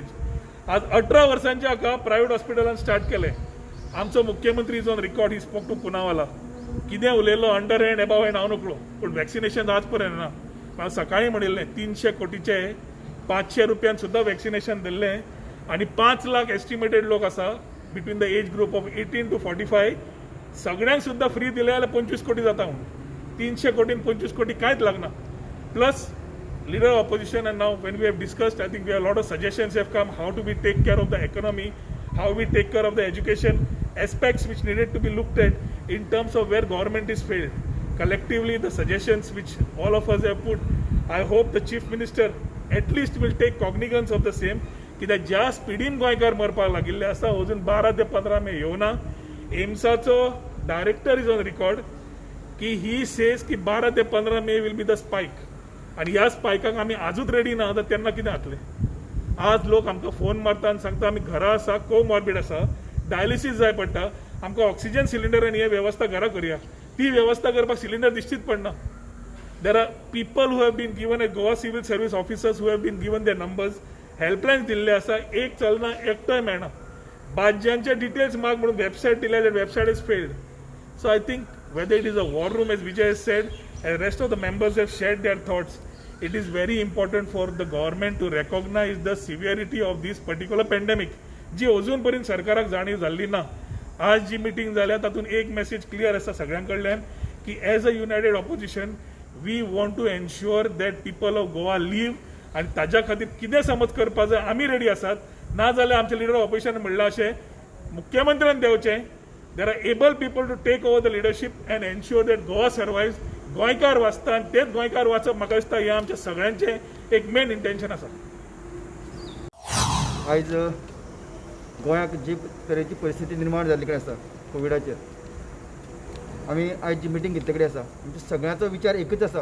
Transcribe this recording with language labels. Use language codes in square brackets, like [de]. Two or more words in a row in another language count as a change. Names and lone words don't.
[kok] आज 18 वर्सांच्या हाका प्रायवेट हॉस्पिटलान स्टार्ट केलें. आमचो मुख्यमंत्री [en] is on record, he spoke to [kok] पुनावाला. कितें उलयलो [en] under hand above hand [kok] हांव नकळो, पूण वॅक्सिनेशन आज पर्यंत ना. हांवें सकाळीं म्हणिल्लें 300 कोटीचे 500 रुपयान सुद्दां वॅक्सिनेशन दिल्लें आनी 5 लाख एस्टिमेटेड लोक आसा [en] between the age group of 18 to 45. [kok] सगळ्यांक सुद्दां फ्री दिले जाल्यार 25 कोटी जाता म्हणून. 300 कोटीन 25 कोटी कांयच लागना. [en] प्लस leader of opposition, and now when we have discussed, I think we have a lot of suggestions have come how to we take care of the economy, how we take care of the education aspects which needed to be looked at in terms of where government is failed. Collectively, the suggestions which all of us have put, I hope the chief minister at least will take cognizance of the same. [kok] कित्याक ज्या स्पिडीन गोंयकार मरपाक लागिल्ले आसा अजून 12 ते 15 मे येवना. [en] एम्साचो director is on record की he says की [kok] 12 ते 15 मे [en] will be the spike. [kok] आणि ह्या स्पायकाक आमी आजूच रेडी ना तर तेन्ना कितें जातलें. आज लोक आमकां फोन मारता आनी सांगता आमी घरा आसा, कोमॉर्बिड आसा, डायलिसीस जाय पडटा, आमकां ऑक्सिजन सिलिंडर आनी हे वेवस्था घरा करया. ती वेवस्था करपाक सिलिंडर दिश्टीच पडना. [en] There are people who have been given a Goa civil service officers who have been given their numbers. [kok] हेल्पलायन्स दिल्ले आसा, एक चलना एकटोय मेळना. भाज्यांचे डिटेल्स माग म्हणून वेबसायट दिल्या, [en] that website is failed. So I think whether it is a war room as Vijay has said and rest of the members have shared their thoughts, it is very important for the government to recognize the severity of this particular pandemic [kok] जी अजून पर्यंत सरकाराक जाणीव जाल्ली ना. आज जी मिटींग जाल्या तातूंत एक [en] message clear [kok] आसा सगळ्यां कडल्यान की [en] as a united opposition we want to ensure that people of Goa live [kok] आनी ताज्या खातीर कितें समज करपा जाय आमी रेडी आसात. ना जाल्यार आमचे [en] leader opposition [kok] म्हणलां अशें मुख्यमंत्र्यान देंवचें. [en] There are able people to take over the leadership and ensure that Goa survives. [kok] गोंयकार वाचता आनी तेच गोंयकार वाचप म्हाका दिसता हें आमच्या सगळ्यांचें एक [en] main intention [kok] आसा. आयज गोंयाक जी तरेची परिस्थिती निर्माण जाल्ली कडेन आसा कोविडाचेर, आमी आयज जी मिटींग घेतले कडेन आसा आमच्या सगळ्यांचो विचार एकच आसा.